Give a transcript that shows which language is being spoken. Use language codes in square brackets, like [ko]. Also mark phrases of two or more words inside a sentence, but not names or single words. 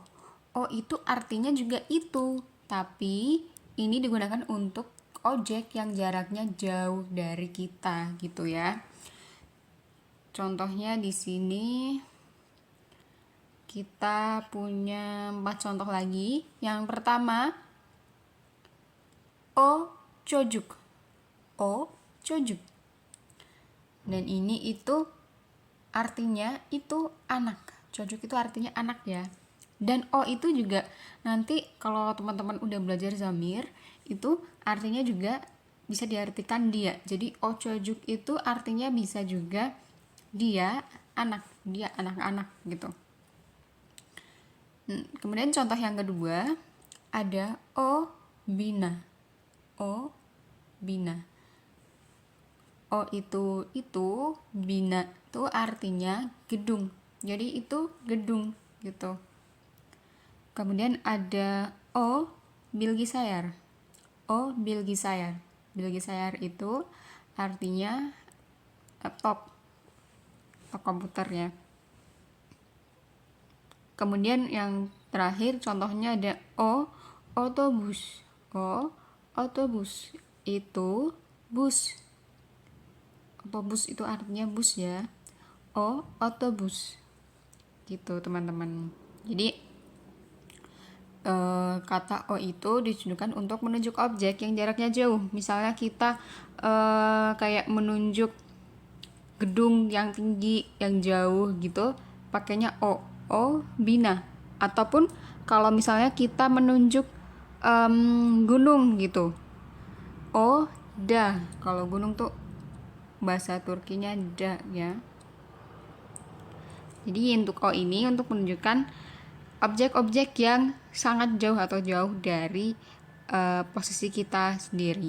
[id] O itu artinya juga itu, tapi ini digunakan untuk objek yang jaraknya jauh dari kita gitu ya. Contohnya di sini kita punya 4 contoh lagi. Yang pertama, [tr] o çocuk. O çocuk. [id] Dan ini itu artinya itu anak. Çocuk itu artinya anak ya. Dan o itu juga nanti kalau teman-teman udah belajar zamir itu artinya juga bisa diartikan dia. Jadi ochojuk itu artinya bisa juga dia anak-anak gitu. Kemudian contoh yang kedua ada [tr] o bina. O bina. [id] O itu, bina itu artinya gedung. Jadi itu gedung gitu. Kemudian ada [tr] O Bilgisayar. O Bilgisayar. [id] Bilgisayar itu artinya laptop atau komputernya. Kemudian yang terakhir contohnya ada [tr] O otobus. O otobus [id] itu bus. Otobus itu artinya bus ya. [tr] O otobus [id] gitu teman-teman. Jadi kata o itu ditujukan untuk menunjuk objek yang jaraknya jauh. Misalnya kita kayak menunjuk gedung yang tinggi yang jauh gitu, pakainya o. [tr] O bina. [id] Ataupun kalau misalnya kita menunjuk gunung gitu, [tr] o da. [id] Kalau gunung tuh bahasa Turkinya da ya. Jadi untuk o ini untuk menunjukkan objek-objek yang sangat jauh atau jauh dari posisi kita sendiri.